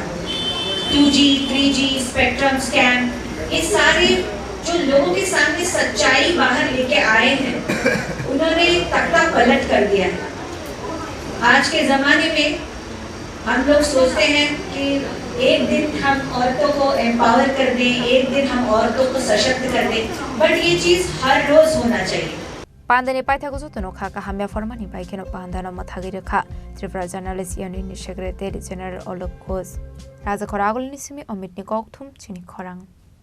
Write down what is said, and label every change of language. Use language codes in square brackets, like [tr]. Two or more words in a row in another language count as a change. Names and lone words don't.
[hi] 2G, 3G, [en] spectrum scam, [hi] ये सारे जो लोगों के सामने सच्चाई बाहर लेके आए हैं, उन्होंने तख्ता पलट कर दिया है। आज के ज़माने में हम लोग सोचते हैं कि एक दिन हम औरतों को एम्पावर कर दें, एक दिन हम औरतों को सशक्त कर दें, बट ये चीज़ हर रोज़ होना चाहिए। [trp] Pandani paithago zutuno khaka hamya formani baikeno pandano mathagi rekha Tripura Journalist Union Secretary General Olok Khos Raja Khorang ni simi Omitni Koktwma Chini Khorang